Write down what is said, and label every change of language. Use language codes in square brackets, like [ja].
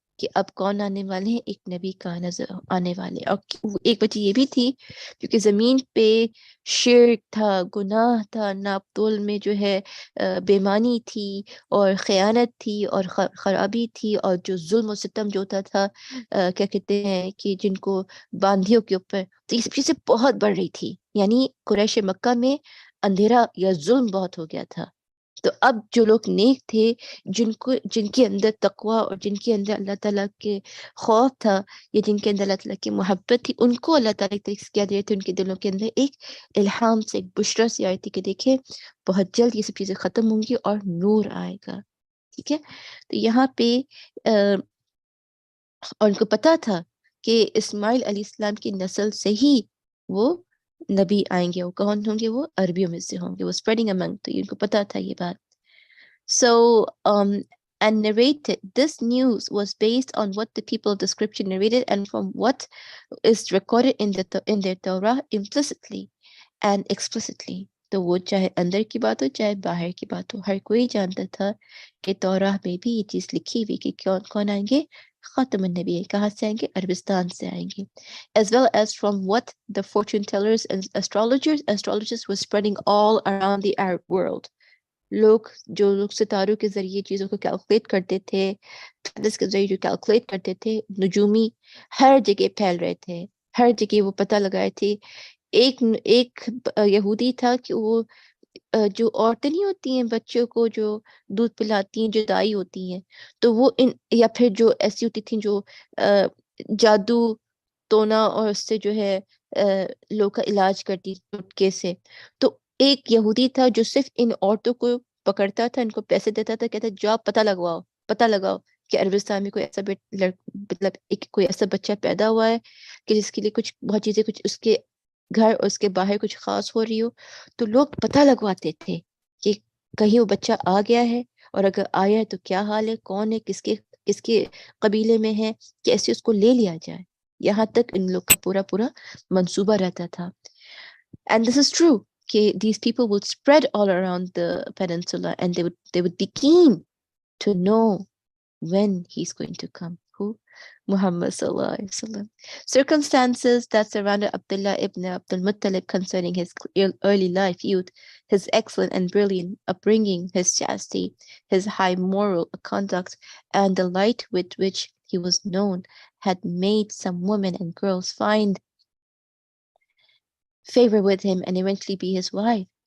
[ur] کہ اب کون آنے والے ہیں، ایک نبی کا نظر آنے والے. اور ایک وجہ یہ بھی تھی کیونکہ زمین پہ شرک تھا، گناہ تھا، ناپتول میں جو ہے بےمانی تھی اور خیانت تھی اور خرابی تھی، اور جو ظلم و ستم جو ہوتا تھا کیا کہتے ہیں کہ جن کو باندھیوں کے اوپر، تو یہ سب چیزیں بہت بڑھ رہی تھی. یعنی قریش مکہ میں اندھیرا یا ظلم بہت ہو گیا تھا. تو اب جو لوگ نیک تھے، جن کے اندر تقوی اور جن کے اندر اللہ تعالیٰ کے خوف تھا، یا جن کے اندر اللہ تعالیٰ کی محبت تھی، ان کو اللہ تعالیٰ ایک طریقے سے کیا دے رہے تھے، ان کے دلوں کے اندر ایک الہام سے، ایک بشرا سی آئی تھی کہ دیکھیں بہت جلد یہ سب چیزیں ختم ہوں گی اور نور آئے گا. ٹھیک ہے. تو یہاں پہ اور ان کو پتا تھا کہ اسماعیل علیہ السلام کی نسل سے ہی وہ نبی آئیں گے. وہ کون ہوں گے؟ وہ عربیوں میں سے ہوں گے، وہ [en] Spreading among. [ur] تو ان کو پتا تھا یہ بات. [en] So, and narrated, this news was based on what the people of the scripture narrated and from what is recorded in their Torah implicitly and explicitly. [ur] تو وہ چاہے اندر کی بات ہو چاہے باہر کی بات ہو، ہر کوئی جانتا تھا کہ توراہ میں بھی یہ چیز لکھی ہوئی کہ کون آئیں گے؟ خاتم النبی. کہاں سے آئیں گے؟ عربستان سے آئیں گے. [en] As well as from what the fortune tellers and astrologers were spreading all around the Arab world. [ur] جو لوگ ستاروں کے ذریعے چیزوں کو کیلکولیٹ کرتے تھے، کے ذریعے جو کیلکولیٹ کرتے تھے، نجومی ہر جگہ پھیل رہے تھے، ہر جگہ وہ پتہ لگائے تھے. ایک یہودی تھا کہ وہ جو عورتیں نہیں ہوتی ہیں بچوں کو جو دودھ پلاتی ہیں، جو دائی ہوتی ہیں، تو وہ یا پھر جو ایسی ہوتی تھیں جو جادو تونا اور اس سے جو ہے لوگ کا علاج کرتی ٹوٹکے سے. تو ایک یہودی تھا جو صرف ان عورتوں کو پکڑتا تھا، ان کو پیسے دیتا تھا، کہتا جاؤ پتہ لگاؤ کہ عربستان میں کوئی ایسا مطلب کوئی ایسا بچہ پیدا ہوا ہے کہ جس کے لیے کچھ بہت چیزیں، کچھ اس کے گھر اور اس کے باہر کچھ خاص ہو رہی ہو. تو لوگ پتہ لگواتے تھے کہ کہیں وہ بچہ آ گیا ہے، اور اگر آیا ہے تو کیا حال ہے، کون ہے، کس کے قبیلے میں ہے، کیسے اس کو لے لیا جائے. یہاں تک ان لوگ کا پورا منصوبہ رہتا تھا. [en] And this is true کہ these people would spread all around the peninsula and they would be keen to know when he's going to come. Who? Muhammad sallallahu alaihi wasallam. Circumstances that surrounded Abdullah ibn Abdul Muttalib concerning his early life, youth, his excellent and brilliant upbringing, his chastity, his high moral conduct, and the light with which he was known had made some women and girls find favor with him and eventually be his wife.